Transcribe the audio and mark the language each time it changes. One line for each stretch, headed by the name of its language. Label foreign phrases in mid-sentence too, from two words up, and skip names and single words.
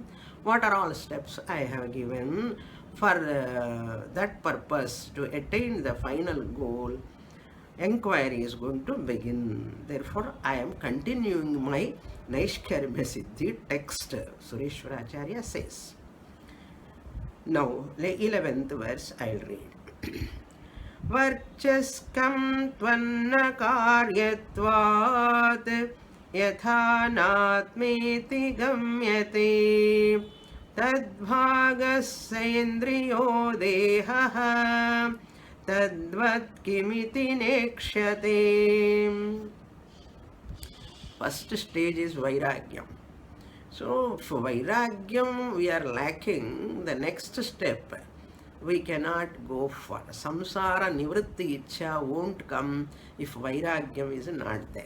English: What are all steps I have given for that purpose to attain the final goal? Enquiry is going to begin. Therefore, I am continuing my Naishkarmya Siddhi text, Sureshwaracharya says. Now, the 11th verse I will read.
Sanskrit: वर्चस्कं त्वन्न कार्यत्वात् यथा नात्मेति गम्यते तद्भागस्य देहः तद्वत् किमिति नेक्षते.
English: First stage is Vairagyam. So, for Vairagyam we are lacking, the next step we cannot go for.
Sanskrit: संसार निवृत्ति इच्छा
English: won't come if Vairagyam is not there.